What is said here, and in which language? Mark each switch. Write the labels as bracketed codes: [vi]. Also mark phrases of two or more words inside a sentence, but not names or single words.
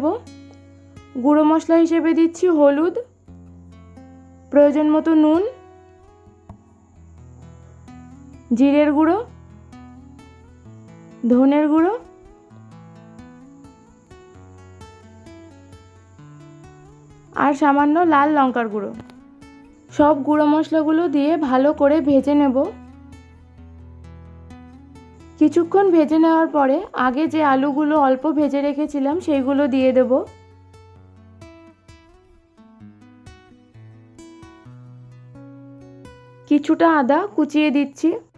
[bn] গুঁড়ো মশলা হিসেবে দিচ্ছি হলুদ, প্রয়োজন মতো নুন, জিরের গুঁড়ো, ধনের গুঁড়ো আর সামান্য লাল লঙ্কার গুঁড়ো। সব গুঁড়ো মশলাগুলো দিয়ে ভালো করে ভেজে নেব। কিছুক্ষণ ভেজে নেওয়ার পরে আগে যে আলুগুলো অল্প ভেজে রেখেছিলাম সেইগুলো দিয়ে দেব। কিছুটা আদা কুচিয়ে দিচ্ছি।